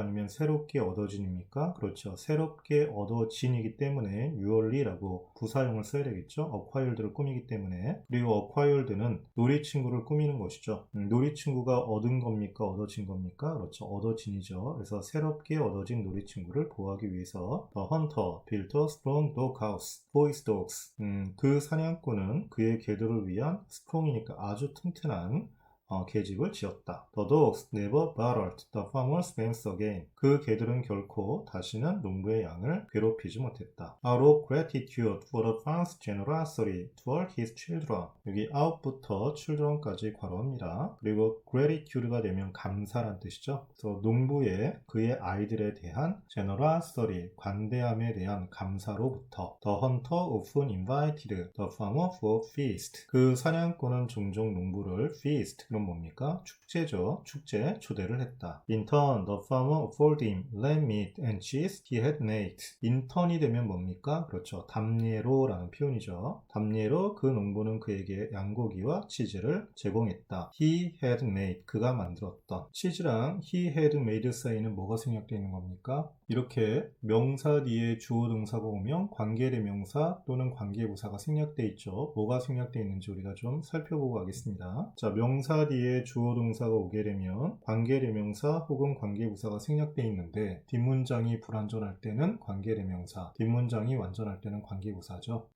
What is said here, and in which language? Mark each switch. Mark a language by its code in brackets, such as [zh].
[ko] 아니면 새롭게 얻어진입니까? 그렇죠. 새롭게 얻어진이기 때문에 뉴얼리라고 부사용을 써야 되겠죠. acquired를 꾸미기 때문에. 그리고 acquired는 놀이친구를 꾸미는 것이죠. 놀이친구가 얻은 겁니까? 얻어진 겁니까? 그렇죠. 얻어진이죠. 그래서 새롭게 얻어진 놀이친구를 보호하기 위해서 [en] the hunter built a strong dog house for his dogs. [ko] 그 사냥꾼은 그의 개들을 위한 strong이니까 아주 튼튼한 계집을 지었다. [en] The dogs never bothered the farmer's banks again. [ko] 그 개들은 결코 다시는 농부의 양을 괴롭히지 못했다. [en] Out of gratitude for the farmer's generosity toward his children. [ko] 여기 out부터 children까지 괄호합니다. 그리고 gratitude가 되면 감사란 뜻이죠. 그래서 농부의 그의 아이들에 대한 generosity, 관대함에 대한 감사로부터 [en] the hunter often invited the farmer for feast. [ko] 그 사냥꾼은 종종 농부를 feast, 그럼 뭡니까? 축제죠. 축제 초대를 했다. [en] In turn, the farmer afforded him lamb meat and cheese he had made. [ko] In turn이 되면 뭡니까? 그렇죠. 담례로라는 표현이죠. 담례로 그 농부는 그에게 양고기와 치즈를 제공했다. [en] He had made, [ko] 그가 만들었던. 치즈랑 [en] he had made [ko] 사이에는 뭐가 생략되어 있는 겁니까? 이렇게 명사 뒤에 주어 동사가 오면 관계대명사 또는 관계부사가 생략되어 있죠. 뭐가 생략되어 있는지 우리가 좀 살펴보고 가겠습니다. 자, 명사 뒤에 주어 동사가 오게 되면 관계대명사 혹은 관계부사가 생략되어 있는데 뒷문장이 불완전할 때는 관계대명사, 뒷문장이 완전할 때는 관계부사죠.